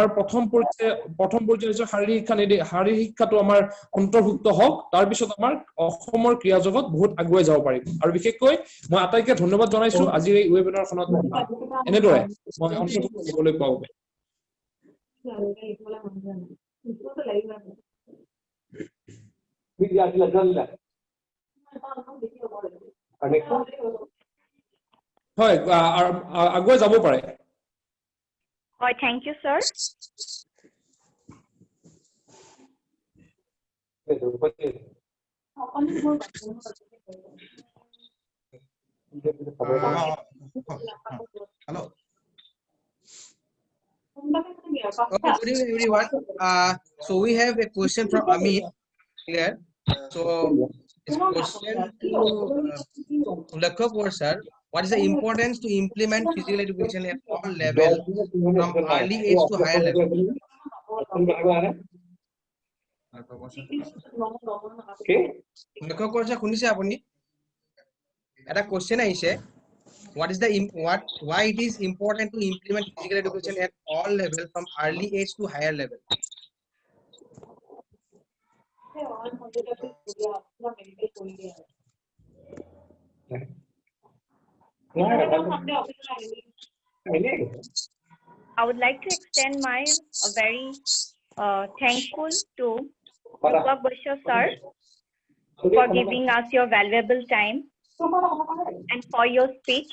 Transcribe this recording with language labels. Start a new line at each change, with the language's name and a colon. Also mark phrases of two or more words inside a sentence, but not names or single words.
Assamese: প্ৰথম পৰ্যায়ৰ শাৰীৰিক শিক্ষাটো আমাৰ অন্তৰ্ভুক্ত হওক তাৰপিছত আমাৰ অসমৰ ক্ৰীড়া জগত বহুত আগুৱাই যাব পাৰিব আৰু বিশেষকৈ মই আটাইকে ধন্যবাদ জনাইছো আজিৰ এই ৱেবিনাৰখনত এনেদৰে মই অন্তৰ্ভুক্ত হ'বলৈ পাওঁ হয় আগুৱাই যাব পাৰে
English: হয় thank you sir Hello. Okay, good evening everyone. So we have a question from Amit here. So this question to Lakshya Kaur sir. What is the importance to implement physical education at all levels from early age to higher level? Lakshya Kaur sir,
Assamese: শুনিছে আপুনি? এটা question আহিছে.
English: Why it is important to implement physical education at all levels from early age to higher level? I would like to extend my very thankful to Deepak Bashar sir for giving us your valuable time and for your speech.